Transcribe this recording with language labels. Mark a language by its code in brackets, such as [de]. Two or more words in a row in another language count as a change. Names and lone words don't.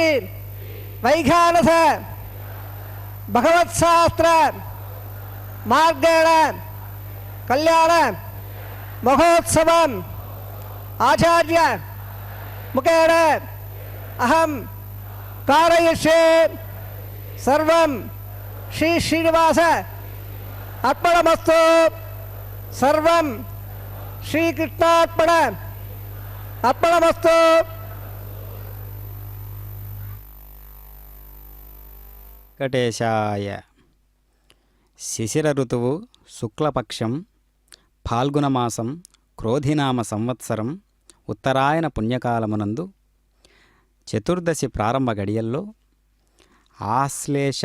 [sa] वैखानस भगवत्शास्त्र मार्गेण कल्याण महोत्सव आचार्य मुखेन अहम कारयिष्ये सर्वं श्री श्रीनिवास अर्पणमस्तु सर्वं श्रीकृष्णार्पण अर्पणमस्तु। వెంకటేశాయ. [te] శిశిర ఋతువు శుక్లపక్షం ఫాల్గుణమాసం క్రోధినామ సంవత్సరం ఉత్తరాయణ పుణ్యకాలమునందు చతుర్దశి ప్రారంభ గడియల్లో ఆశ్లేష